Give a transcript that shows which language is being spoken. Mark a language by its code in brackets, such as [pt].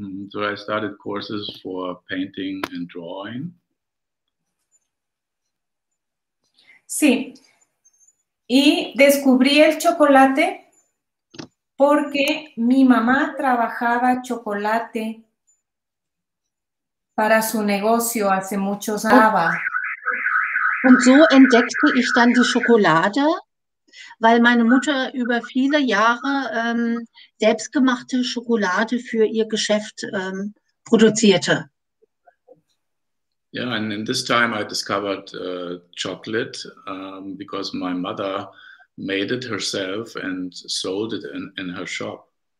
[en] So I started courses for painting and drawing. [es] Sí, y descubrí el chocolate porque mi mamá trabajaba chocolate para su negocio hace muchos años. [de] Und so entdeckte ich dann die Schokolade, weil meine Mutter über viele Jahre selbstgemachte Schokolade für ihr Geschäft produzierte. [en] Yeah, and in this time I discovered chocolate because my mother made it herself and sold it in her shop.